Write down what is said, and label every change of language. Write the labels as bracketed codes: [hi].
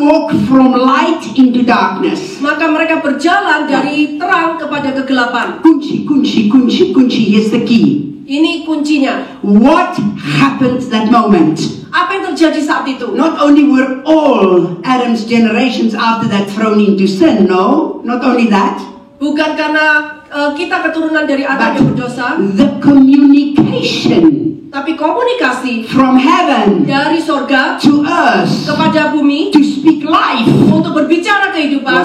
[en] walk from light into darkness. [id] maka mereka berjalan dari terang kepada kegelapan. Kunci. [en] Here's the key. [id] Ini kuncinya. [en] What happened that moment? [id] Apa yang terjadi saat itu? [en] Not only were all Adam's generations after that thrown into sin, no, not only that, [id] Bukan karena kita keturunan dari Adam yang berdosa, [en] the communication [id] tapi komunikasi [en] from heaven [id] dari sorga [en] to earth [id] kepada bumi [en] to speak life [id] untuk berbicara kehidupan